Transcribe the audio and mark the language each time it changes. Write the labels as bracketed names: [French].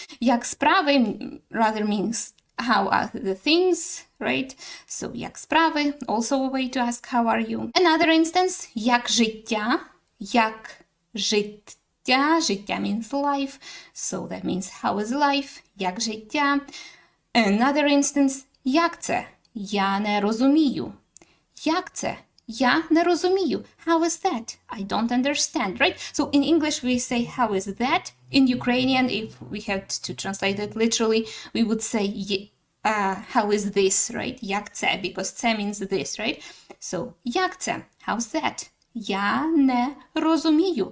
[English] Як справи rather means how are the things, right? So як справи, also a way to ask how are you. Another instance, як життя, як життя, життя means life, so that means how is life, як життя. [Ukrainian] Another instance, як це, я не розумію, як це, я не розумію. [English] How is that? I don't understand, right? So in English we say how is that? In Ukrainian, if we had to translate it literally, we would say how is this, right? Як це, because це means this, right? [Ukrainian] So як це? How's that? Я не розумію.